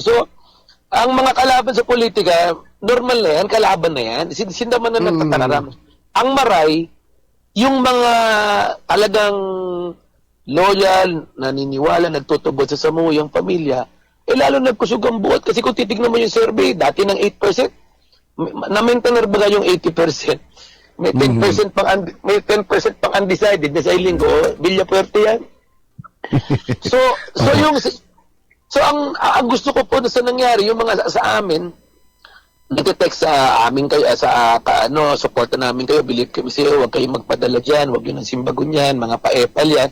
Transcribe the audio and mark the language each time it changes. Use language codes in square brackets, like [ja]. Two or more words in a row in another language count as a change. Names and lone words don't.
[tl] So, ang mga kalaban sa politika, normal na yan, kalaban na yan. [bik] Sindaman na nagtatararam. Ang maray, yung mga talagang loyal, naniniwala, nagtutubod sa samuyang pamilya, lalo nagkusog ang buhat. [tl] Kasi kung titignan mo yung survey, dati ng 8%, na-maintain ba yung 80%? May 10% may 10% pang undecided na sa linggo, Villafuerte yan. So ang gusto ko po na sa nangyari yung mga sa amin nagte-text sa amin kayo suporta namin kayo, believe kami sa iyo, huwag kayong magpadala diyan, huwag yun ang simbagon yan, mga paepal yan.